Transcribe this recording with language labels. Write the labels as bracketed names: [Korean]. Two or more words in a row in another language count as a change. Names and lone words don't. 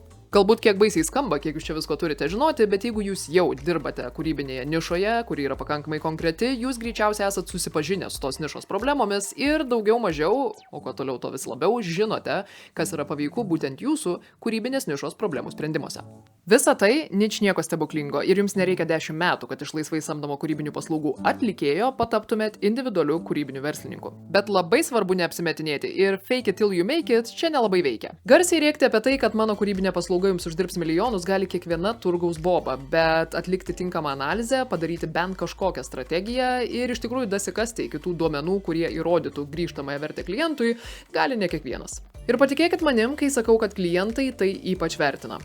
[Lithuanian] Galbūt kiek baisiai skamba, kiek jūs čia visko turite žinoti, bet jeigu jūs jau dirbate kūrybinėje nišoje, kuri yra pakankamai konkreti, jūs greičiausiai esat susipažinę su tos nišos problemomis ir daugiau mažiau, o kuo toliau to vis labiau, žinote, kas yra paveiku būtent jūsų kūrybinės nišos problemų sprendimuose. Visa tai ničnieko stebuklingo ir jums nereikia 10 metų, kad iš laisvai samdomo kūrybinių paslaugų atlikėjo pataptumėt individualiu kūrybiniu verslininku. Bet labai svarbu neapsimetinėti ir [English] fake it till you make it [Lithuanian] čia nelabai veikia. Garsiai rėkti apie tai, kad mano kūrybinė paslauga jums uždirbs milijonus, gali kiekviena turgaus boba, bet atlikti tinkamą analizę, padaryti bent kažkokią strategiją ir iš tikrųjų dasikasti iki tų duomenų, kurie įrodytų grįžtamąją vertę klientui, gali ne kiekvienas. Ir patikėkit manim, kai sakau, kad klientai tai ypač vertina.